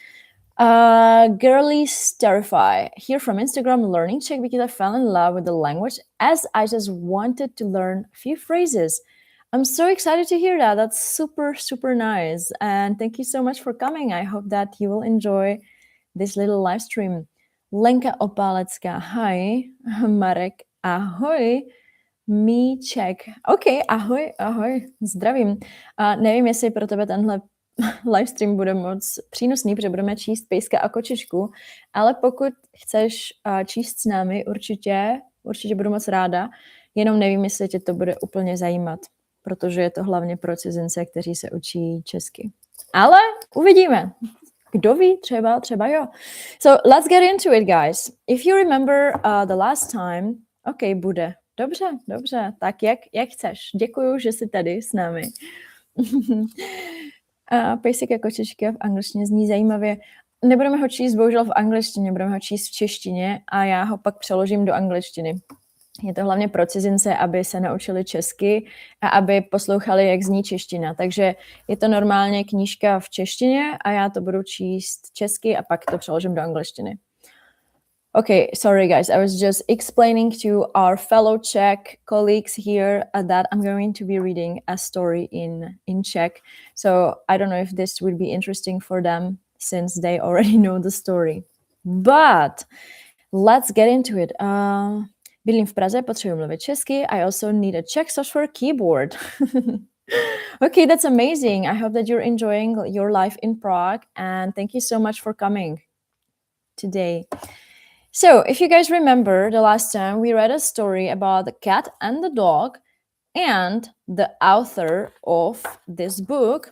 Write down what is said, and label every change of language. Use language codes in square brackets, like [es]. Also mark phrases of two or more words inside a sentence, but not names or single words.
[en] Girlies Terrify, here from Instagram, learning Czech because I fell in love with the language as I just wanted to learn a few phrases. I'm so excited to hear that. That's super, super nice. And thank you so much for coming. I hope that you will enjoy this little live stream. Lenka Opálecká, hi. Marek, ahoj. [cs] Míček, OK, ahoj, zdravím. Nevím, jestli pro tebe tenhle livestream bude moc přínosný, protože budeme číst Pejska a kočičku, ale pokud chceš číst s námi, určitě budu moc ráda, jenom nevím, jestli tě to bude úplně zajímat, protože je to hlavně pro cizince, kteří se učí česky. Ale uvidíme. Kdo ví, třeba jo. [en] So let's get into it, guys. If you remember the last time, [cs] OK, bude. Dobře, tak jak chceš. Děkuju, že jsi tady s námi. Pejsek a kočička v angličtině zní zajímavě. Nebudeme ho číst bohužel v angličtině, budeme ho číst v češtině a já ho pak přeložím do angličtiny. Je to hlavně pro cizince, aby se naučili česky a aby poslouchali, jak zní čeština. Takže je to normálně knížka v češtině a já to budu číst česky a pak to přeložím do angličtiny. [en] Okay, sorry guys, I was just explaining to our fellow Czech colleagues here that I'm going to be reading a story in Czech. So I don't know if this would be interesting for them since they already know the story. But let's get into it. [cs] Bydlím v Praze, potřebuji mluvit česky. [en] I also need a Czech software keyboard. Okay, that's amazing. I hope that you're enjoying your life in Prague and thank you so much for coming today. So, if you guys remember, the last time we read a story about the cat and the dog and the author of this book.